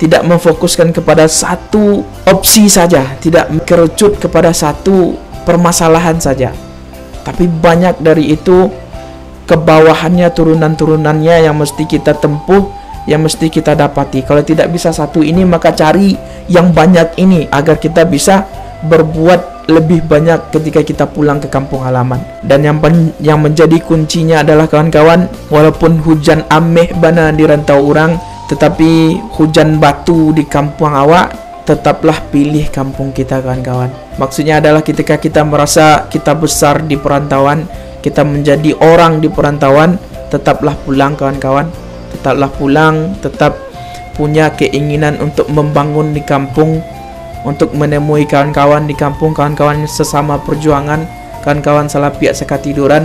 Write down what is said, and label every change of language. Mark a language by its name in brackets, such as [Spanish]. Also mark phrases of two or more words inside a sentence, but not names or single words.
[Indonesian] tidak memfokuskan kepada satu opsi saja, tidak kerucut kepada satu permasalahan saja, tapi banyak dari itu kebawahannya, turunan-turunannya yang mesti kita tempuh, yang mesti kita dapati. Kalau tidak bisa satu ini, maka cari yang banyak ini agar kita bisa berbuat lebih banyak ketika kita pulang ke kampung halaman. Dan yang menjadi kuncinya adalah kawan-kawan, walaupun [Minangkabau] hujan ameh bana di rantau orang, tetapi hujan batu di kampung awak, [Indonesian] tetaplah pilih kampung kita kawan-kawan. Maksudnya adalah ketika kita merasa kita besar di perantauan, kita menjadi orang di perantauan, tetaplah pulang kawan-kawan. Tetaplah pulang, tetap punya keinginan untuk membangun di kampung, untuk menemui kawan-kawan di kampung, kawan-kawan sesama perjuangan, kawan-kawan salah pihak sekatiduran.